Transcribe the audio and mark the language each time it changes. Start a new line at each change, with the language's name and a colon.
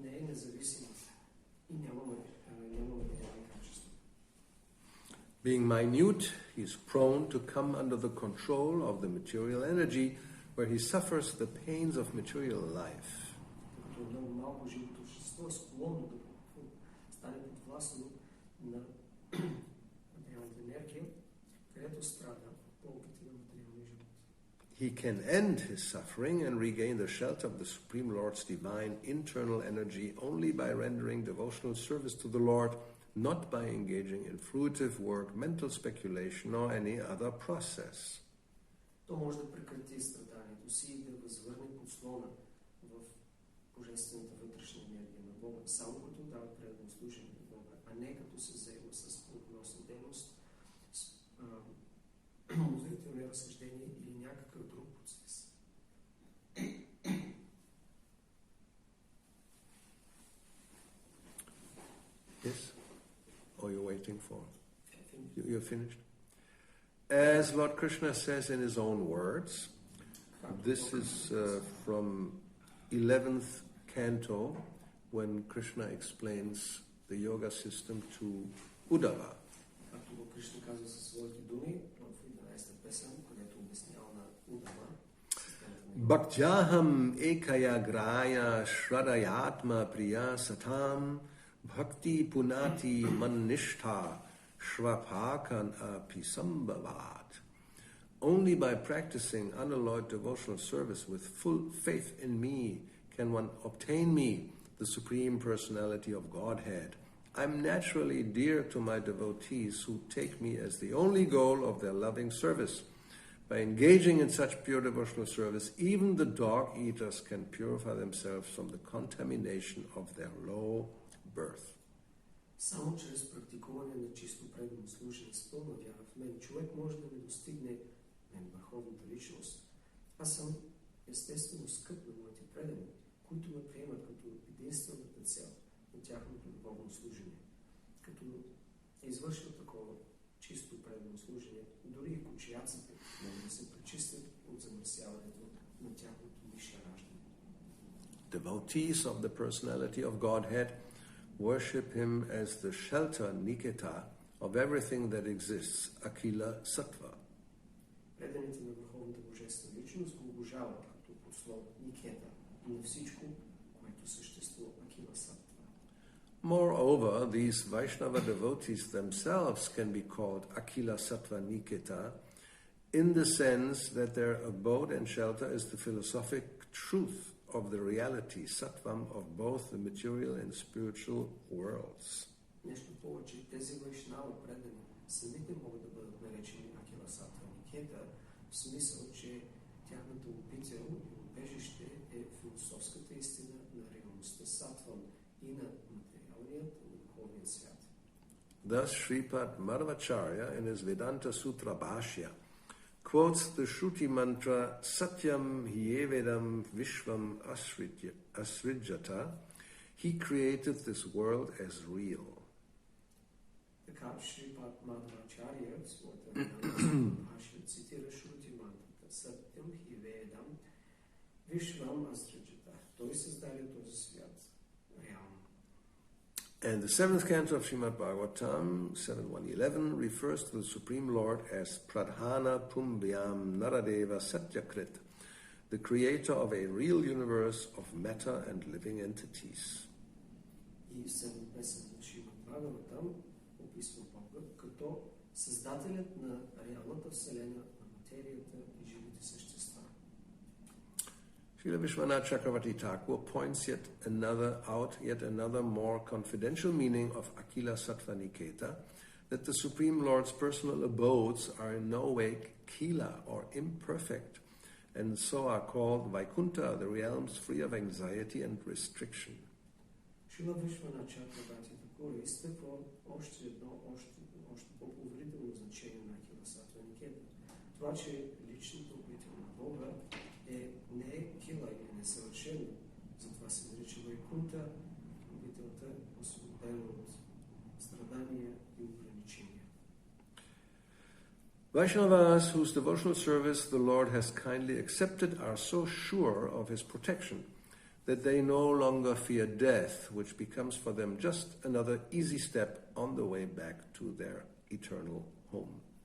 Bulgarian: независимост и нямаме реални качества.
English: Being minute, he is prone to come under the control of the material energy, where he suffers the pains of material life.
Bulgarian: Като много малко живото общество е склонно да стане подвластно на материалната енергия, където страда болките на материалния живот.
English: He can end his suffering and regain the shelter of the Supreme Lord's divine internal energy only by rendering devotional service to the Lord, not by engaging in fruitive work, mental speculation, or any other process.
Bulgarian: То може да прекрати страданието си и да възвърне подслона в божествената вътрешна енергия на Бога, само като дава предано служение на Бога, а не като се заема с плодоносна дейност, с умозрителни разсъждения или някакъв друг процес.
English: Yes? Or you're waiting for? You're finished? As Lord Krishna says in his own words, this is from 11th canto, when Krishna explains the yoga system to Uddhava. Както го Кришна казва със своите думи в 11-та песен, където обяснява на Удава.
Sanskrit: Bhaktyaham ekaya graya shradayatma priya satam bhakti punati mannishtha shvapakan apisambhavat.
English: Only by practicing unalloyed devotional service with full faith in me can one obtain me, the Supreme Personality of Godhead. I'm naturally dear to my devotees who take me as the only goal of their loving service. By engaging in such pure devotional service, even the dog-eaters can purify themselves from the contamination of their low birth.
Bulgarian: Само чрез практикуване на чисто предано служение с пълна вяра в мен, човек може да не достигне мен върховната личност. Аз съм естествено скъп на моите предани, които ме приемат като единствената цел на тяхното любовно служение. Като е извършил такова чисто предано служение, дори и кучияците могат да се пречистят от замърсяването на тяхното нише раждане.
English: Devotees of the personality of Godhead worship him as the shelter, Niketa, of everything that exists, Akila Sattva.
Bulgarian: Преданите на върховната божествена личност го обожават като подслон Никета и на всичко, което съществува, Акила Саттва.
English: Moreover, these Vaishnava devotees themselves can be called Akila Sattva Niketa in the sense that their abode and shelter is the philosophic truth of the reality, Sattvam, of both the material and spiritual worlds.
Bulgarian: Нещо повече, тези Вайшнава предани самите могат да бъдат наречени Акила Саттва Никета, в смисъл, че тяхната обител и убежище е философската истина на реалността Саттвам и на материалният и духовният свят.
English: Thus, Shripad Madhvacharya in his Vedanta Sutra Bhashya quotes the Shruti mantra
Sanskrit: Satyam Hyevedam Vishvam Asrijata.
English: He created this world as real.
Bulgarian: Така Шрипад Мадхвачария в своята Бхашя цитира Шрути мантрата
Sanskrit: Сатям Хиведам Вишвам Асриджата.
Bulgarian: Той създаде този свят реално.
English: And the 7th canto of Srimad Bhagavatam, 7.1.11, refers to the Supreme Lord as
Sanskrit: Pradhana Pumbhyam Naradeva Satyakrit,
English: the creator of a real universe of matter and living entities.
Bulgarian: И в 7 песен на Шримад Бхагаватам описва Бога като създателят на реалната вселена, на материята и живите същества.
English: Srila Vishwanath Chakravarti Thakur points yet another more confidential meaning of Akila Sattva Niketa, that the Supreme Lord's personal abodes are in no way kila or imperfect, and so are called Vaikunta, the realms free of anxiety and restriction.
Bulgarian: Шрила Вишванат Чакраварти Тхакур изтъква още по-поверително значение на Акила Саттва Никета. Това, че личната обител на Бога не е кила или несъвършена, затова се нарича Вайкунта, обителта е освободена от страдания и ограничения.
English: Vaishnavas whose devotional service the Lord has kindly accepted are so sure of his protection that they no longer fear death, which becomes for them just another easy step on the way back to their eternal home.